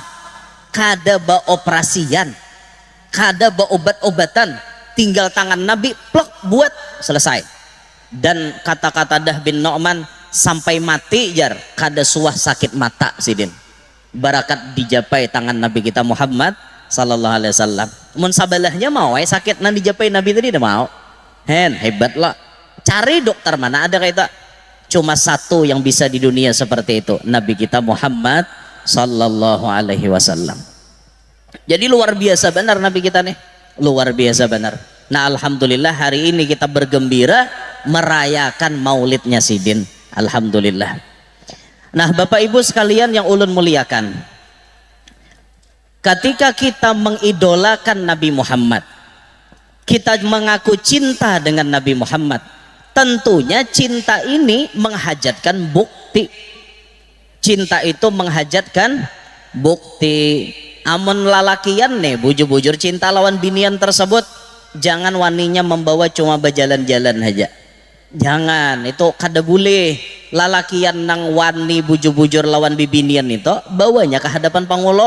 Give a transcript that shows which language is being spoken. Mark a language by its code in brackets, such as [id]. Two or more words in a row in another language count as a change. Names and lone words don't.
[bjn] Kada ba operasian, kada ba obat-obatan, tinggal tangan Nabi plek buat selesai. Dan kata-kata Dah bin Nu'man sampai mati jar kada suah sakit mata sidin. Barakat dijapai tangan Nabi kita Muhammad [ar] صلى الله عليه وسلم. [bjn] Mun sabalahnya mau sakit nang dijapai Nabi tadi dah mau. Hebat lah. [id] Cari dokter mana ada kayak itu. Cuma satu yang bisa di dunia seperti itu, Nabi kita Muhammad [ar] صلى الله عليه وسلم. [id] Jadi luar biasa benar Nabi kita nih. Luar biasa benar. Nah alhamdulillah hari ini kita bergembira merayakan maulidnya Sidin. Alhamdulillah. Nah Bapak Ibu sekalian yang ulun muliakan, ketika kita mengidolakan Nabi Muhammad, kita mengaku cinta dengan Nabi Muhammad, tentunya cinta ini menghajatkan bukti. Cinta itu menghajatkan bukti. [bjn] Amun lalakian nih bujur-bujur cinta lawan binian tersebut, jangan waninya membawa cuma berjalan-jalan aja. Jangan, itu kada boleh. Lalakian nang wani bujur-bujur lawan bibinian itu bawanya ke hadapan pangulo.